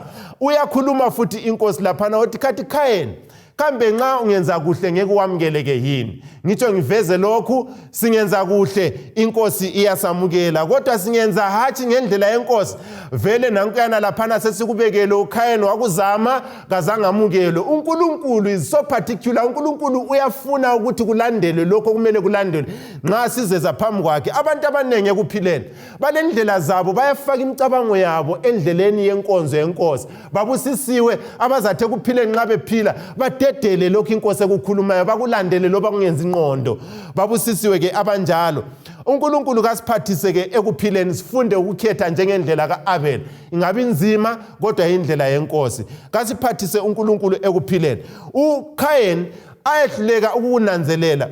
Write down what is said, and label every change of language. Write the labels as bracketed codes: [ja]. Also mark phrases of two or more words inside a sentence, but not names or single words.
[nd] Uyakhuluma futhi inkosi laphana uthi kathi Khayen, kambe nxa ungenza kuhle ngeke wamukeleke yini? Ngitsho ngiveze lokhu, singenza kuhle inkosi iyasamukela, kodwa singenza hathi ngendlela yenkosi vele nankuyana laphana sesikubekele uKhayen wakuzama kazangamukelwe. [en] uNkulunkulu is so particular. [nd] uNkulunkulu uyafuna ukuthi kulandelwe lokho kumele kulandelwe nxa sizeza phambi kwakhe. Abantu abanengi ekuphileni balendlela zabo, bayafaka imicabango yabo endleleni yenkonzo yenkosi. Babusisiwe abazathe kuphileni nxa bephila badedele lokho inkosi ekukhulumayo, bakulandele loba kungenzi ingqondo. Babusisiwe ke abanjalo. uNkulunkulu kasiphathise ke ekuphileni sifunde ukukhetha njengendlela kaAbel, ingabi nzima kodwa indlela yenkosi. Kasiphathise uNkulunkulu ekuphileni. uKhayen ayehluleka ukunanzelela.